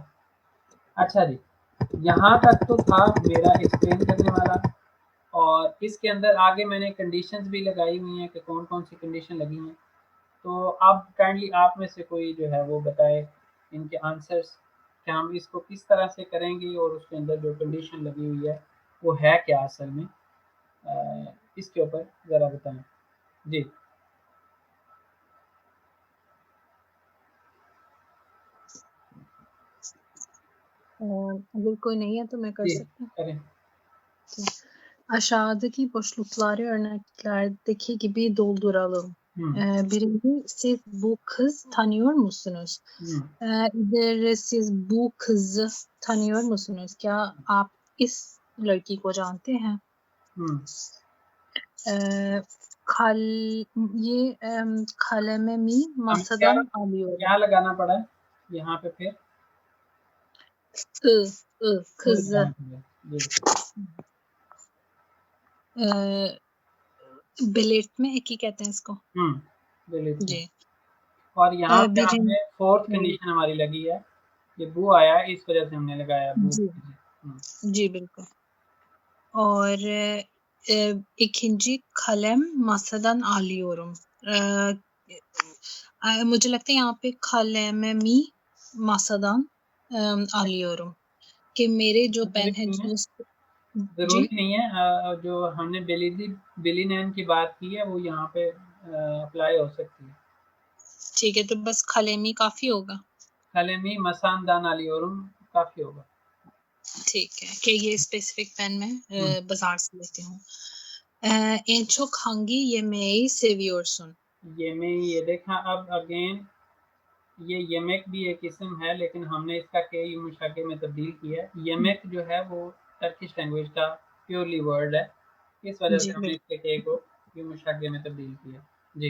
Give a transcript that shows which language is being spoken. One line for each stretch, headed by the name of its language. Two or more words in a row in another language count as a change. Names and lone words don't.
Hindi: अच्छा जी, यहाँ तक तो था मेरा एक्सप्लेन करने वाला, और इसके अंदर आगे मैंने कंडीशंस भी लगाई हुई हैं कि कौन कौन सी कंडीशन लगी हैं, तो आप काइंडली आप में से कोई जो है वो बताए इनके आंसर्स, कि हम इसको किस तरह से करेंगे और उसके अंदर जो कंडीशन लगी हुई है वो है क्या असल में, इसके ऊपर ज़रा बताएं जी। अगर कोई नहीं है तो मैं कर जी, सकती हूँ। करें।
Turkish: Aşağıdaki boşlukları örneklerdeki gibi dolduralım. हुँ, Birinci, siz bu kız tanıyor musunuz? हुँ, इधर siz bu kızı tanıyor musunuz?
Hindi: क्या आप इस लड़की को जानते हैं? हुँ। अ, खल ये kalemimi हमें क्या
Turkish: masadan alıyorum.
Hindi: क्या लगाना पड़ा है यहाँ पे फिर? I, लगाना
Turkish: kızı.
Hindi: पड़ा। जी, अ,
Turkish: belirtme eki
Hindi: कहते हैं इसको। हुँ, बिलीव में। जी। और यहाँ पे बिरिन हमने 4th हुँ, कंडीशन हमारी लगी है, ये बू आया है इस वज़ह से हमने लगाया बू। जी, हुँ, जी बिल्कुल। और 2.
Turkish: kalem masadan alıyorum.
Hindi: मुझे लगता है यहाँ पे
Turkish: kalemimi masadan alıyorum
Hindi: कि मेरे जो पेन ज़रूरी है नहीं है, जो जी, ज़रूरी नहीं है जो हमने बिली नेम की बात की है वो यहाँ पे अप्लाई हो सकती है। ठीक है, तो बस kalemi काफ़ी होगा?
Turkish: kalemi masadan alıyorum
Hindi: काफ़ी होगा। ठीक है, कि ये स्पेसिफिक पेन मैं हुँ, बाज़ार से लेती हूँ।
Turkish: En çok hangi yemeği seviyorsun?
Hindi: ये देखा अब अगेन ये येमेक भी एक इस्म है लेकिन हमने इसका के मुशाके में तब्दील किया है। येमेक जो है वो
English: Turkish language
Hindi: का
English: purely word
Hindi: है। इस वज़ह जी, से हमने बिल्कुल। इसके के को के मुशाके में तब्दील किया। जी।